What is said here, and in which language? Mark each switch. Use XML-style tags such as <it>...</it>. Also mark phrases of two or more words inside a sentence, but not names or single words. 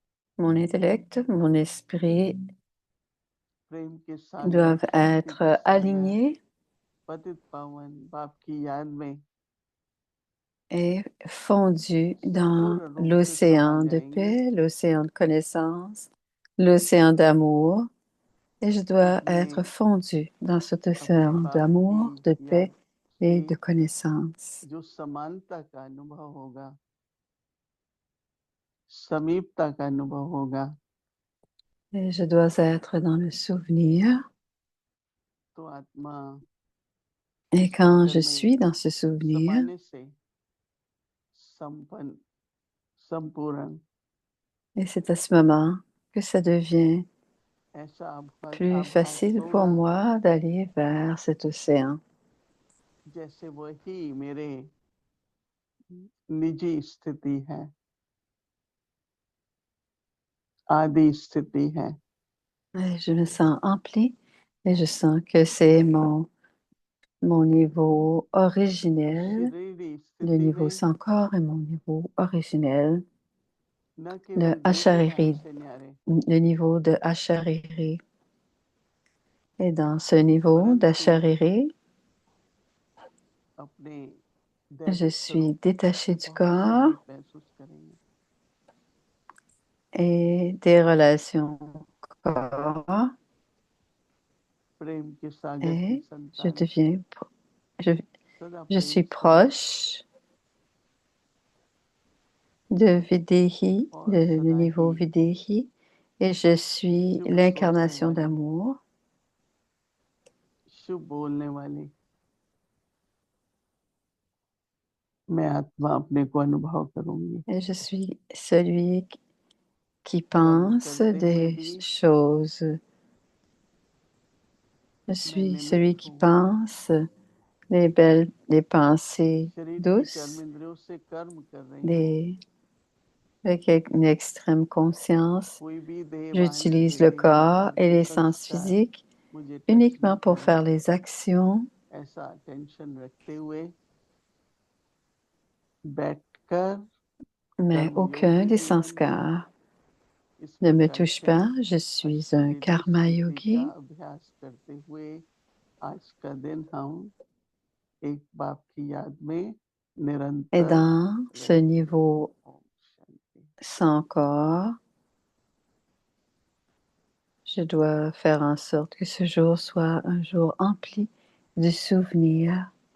<fr>Mon intellect, mon esprit</fr> <hi>प्रेम के सागर</hi> <fr>doivent</fr> <hi>शक्ति के</hi> <fr>être</fr> <hi>सागर</hi> <fr>alignés</fr> <hi>पतित पावन बाप की याद में</hi> <fr>et fondus dans</fr> <hi>संपूर्ण रूप से समा</hi> <fr>l'océan de</fr> <hi>जाएंगे।</hi> <fr>paix, l'océan de connaissance, l'océan d'amour. Et je dois être</fr> <hi>उसमें</hi> <fr>fondu dans cet</fr> <hi>अपने</hi> <fr>océan</fr> <hi>बाप की</hi> <fr>d'amour, de</fr> <hi>याद</hi> <fr>paix</fr> <hi>से</hi> <fr>et de connaissance.</fr> <hi>जो समानता का अनुभव होगा, समीपता का अनुभव होगा,</hi> <fr>Et je dois être dans le souvenir.</fr> <hi>तो आत्मा</hi> <fr>Et</fr> <hi>उस</hi> <fr>quand</fr> <hi>सागर</hi> <fr>je</fr> <hi>में</hi> <fr>suis dans ce souvenir,</fr> <hi>समाने से संपन्न संपूर्ण</hi> <fr>et c'est à ce moment que ça devient</fr> <hi>ऐसा</hi> <fr>plus</fr> <hi>आभास</hi> <fr>facile pour</fr> <hi>होगा</hi> <fr>moi d'aller vers cet océan.</fr> <hi>जैसे वही मेरे निजी स्थिति है, आदि स्थिति है।</hi> <fr>Et je me sens emplie et je sens que c'est mon niveau originel,</fr> <hi>शरीरी</hi> <fr>le</fr> <hi>स्थिति</hi> <fr>niveau</fr> <hi>में</hi> <fr>sans corps est mon niveau originel,</fr> <hi>न</hi> <fr>le</fr> <hi>केवल देह है</hi> <fr>Achariri,</fr> <hi>ऐसे न्यारे,</hi> <fr>le niveau de Achariri. Et dans ce niveau</fr> <hi>परंतु</hi> <fr>d'Achariri,</fr> <hi>अपने</hi> <fr>je</fr> <hi>दैविक</hi> <fr>suis</fr> <hi>स्वरूप</hi> <fr>détachée du</fr> <hi>बहुत</hi> <fr>corps</fr> <hi>समीप महसूस करेंगे।</hi> <fr>et des relations corps</fr> <hi>प्रेम के सागर की</hi> <fr>et je</fr> <hi>संतान</hi> <fr>deviens, je,</fr> <hi>सदा</hi> <fr>je</fr> <hi>प्रेम</hi> <fr>suis</fr> <hi>स्वरूप</hi> <fr>proche de Videhi,</fr> <hi>और</hi> <fr>le</fr> <hi>सदा</hi> <fr>niveau</fr> <hi>ही</hi> <fr>Videhi, et je suis</fr> <hi>शुभ सोचने</hi> <fr>l'incarnation</fr> <hi>वाली,</hi> <fr>d'amour.</fr> <hi>शुभ बोलने वाली मैं आत्मा अपने को अनुभव करूंगी।</hi> <fr>Et je suis celui qui</fr> <hi>कर्म</hi> <fr>pense</fr> <hi>करते हुए</hi> <fr>des</fr> <hi>भी</hi> <fr>choses. Je</fr> <hi>मैं</hi> <fr>suis celui</fr> <hi>निमित्त</hi> <fr>qui</fr> <hi>हूँ।</hi> <fr>pense les pensées</fr> <hi>शरीर की</hi> <fr>douces,</fr> <hi>कर्मेंद्रियों से कर्म कर रही हूँ।</hi> <fr>des, avec une extrême conscience.</fr> <hi>कोई भी देहवान</hi> <fr>J'utilise le corps et</fr> <hi>इंद्रिय</hi> <fr>les sens</fr> <hi>संस्कार</hi> <fr>physiques</fr> <hi>मुझे टच</hi> <fr>uniquement</fr> <hi>नहीं</hi> <fr>pour</fr> <hi>करें,</hi> <fr>faire les actions,</fr> <hi>ऐसा टेंशन रखते हुए बैठकर</hi> <fr>mais aucun</fr> <hi>कर्मयोगी</hi> <fr>des</fr> <hi>जीवन में</hi> <fr>संskars</fr> <hi>इस</hi> <fr>ne me</fr> <hi>प्रकार</hi> <fr>touche</fr> <hi>से</hi> <fr>pas. Je suis un</fr> <hi>अशारीरी</hi> <fr>karma</fr> <hi>स्थिति का</hi> <fr>yogi</fr> <hi>अभ्यास करते हुए आज का दिन हम एक बाप की याद में</hi> <fr>et</fr> <hi>निरंतर</hi> <fr>dans ce</fr> <hi>रहेंगे।</hi> <fr>niveau</fr> <hi>ओम शांति।</hi> <fr>sans corps, je dois faire en sorte que ce jour soit un jour empli de souvenirs.</fr>